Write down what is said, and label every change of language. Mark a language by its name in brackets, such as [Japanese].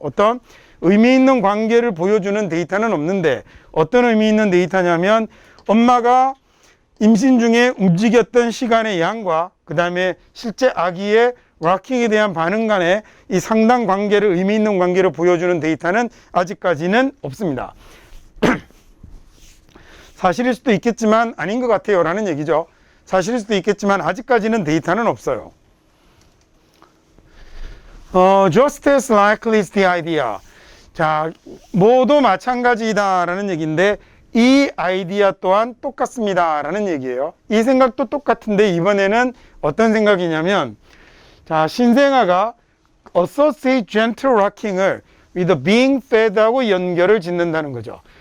[Korean] 어떤 의미 있는 관계를 보여주는 데이터는 없는데, 어떤 의미 있는 데이터냐면 엄마가 임신 중에 움직였던 시간의 양과 그 다음에 실제 아기의 락킹에 대한 반응 간의 이 상당 관계를, 의미 있는 관계를 보여주는 데이터는 아직까지는 없습니다. 사실일 수도 있겠지만 아닌 것 같아요 라는 얘기죠. 사실일 수도 있겠지만 아직까지는 데이터는 없어요. [English] Just as likely is the idea. [Korean] 자, 모두 마찬가지다 라는 얘기인데, 이 아이디어 또한 똑같습니다 라는 얘기예요. 이 생각도 똑같은데 이번에는 어떤 생각이냐면, 자, 신생아가 [English] associate gentle rocking [Korean] 을 [English] with being fed [Korean] 하고 연결을 짓는다는 거죠.